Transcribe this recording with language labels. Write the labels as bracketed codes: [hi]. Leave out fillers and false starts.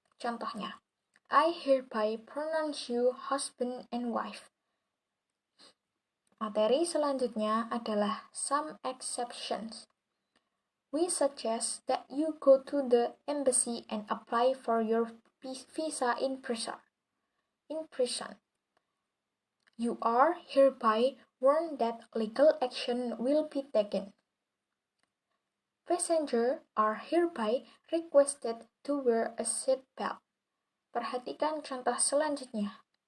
[id] Contohnya, [en] I hereby pronounce you husband and wife. [id] Materi selanjutnya adalah some exceptions. [en] We suggest that you go to the embassy and apply for your visa in prison. You are hereby warned that legal action will be taken. Passengers are hereby requested to wear a seat belt. [id] Perhatikan contoh selanjutnya.